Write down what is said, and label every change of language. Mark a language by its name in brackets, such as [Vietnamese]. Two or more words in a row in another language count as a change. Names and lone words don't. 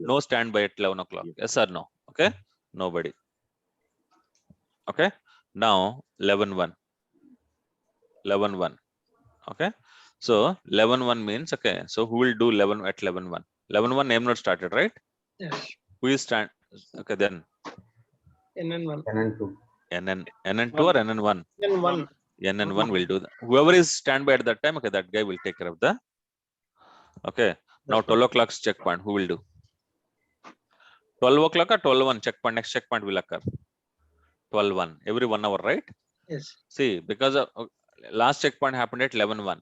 [English] No standby at 11 o'clock. Yes or no? Okay. Nobody. Okay. Now 11:1. 11:1. Okay. So 11:1 means, okay. So who will do 11 at 11:1? 11:1 name not started, right? Yes. Who is stand? Okay, then NN1. NN2. NN2 or NN1? NN1. NN1 will do that. Whoever is standby at that time, okay, that guy will take care of the. Okay. Now 12 o'clock's checkpoint. Who will do? 12 o'clock or 12:1 checkpoint? Next checkpoint will occur. 12:1 every 1 hour, right? Yes. See, because of last checkpoint happened at 11:1.